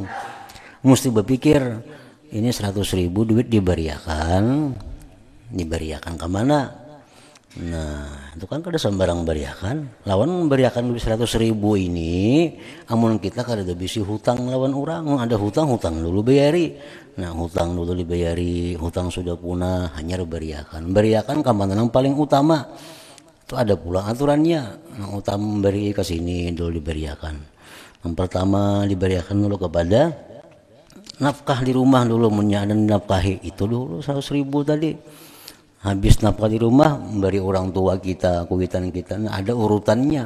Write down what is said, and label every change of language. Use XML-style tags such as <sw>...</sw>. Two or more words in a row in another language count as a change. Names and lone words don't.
<bjn>Mesti berpikir, ini 100.000 duit diberiakan kemana? Nah, itu kan kada sembarang beriakan. Lawan beriakan duit 100.000 ini, amun kita kada bisa hutang lawan orang. Ada hutang dulu bayari. Nah, hutang dulu dibayari, hutang sudah punah, hanya beriakan. Beriakan kemana yang paling utama? Itu ada pula aturannya. Yang utama memberi ke sini dulu diberiakan. Yang pertama diberiakan dulu kepada nafkah di rumah dulu, menyadari nafkahi itu dulu 100.000 tadi. Habis nafkah di rumah memberi orang tua kita, kuitan kita, nah, ada urutannya.</bjn>